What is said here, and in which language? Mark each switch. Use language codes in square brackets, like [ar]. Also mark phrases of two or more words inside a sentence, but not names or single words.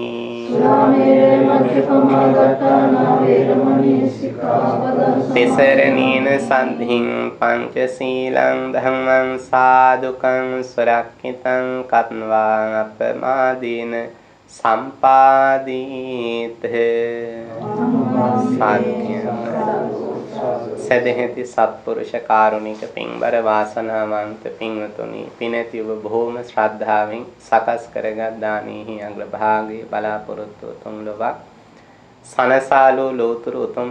[pi] सुरामेरय मध्यपमा दट्टान वीरमणि सिक्खापदं समादियामि. तिसरणेन सन्धिं पंचशीलं धम्मं साधुकं सुरक्षितं कत्वा अपमादेन सम्पादित. [si] සදහෙති සත්පුරුෂ කාරුණික පින්බර වාසනාවන්ත පින්වතුනි, පිනැති ඔබ බොහෝම ශ්‍රද්ධාවෙන් සකස් කරගත් දානෙහි අග්‍රභාගයේ බලාපොරොත්තු උතුම් ලොවක් සනසාලු ලෝතුරු උතුම්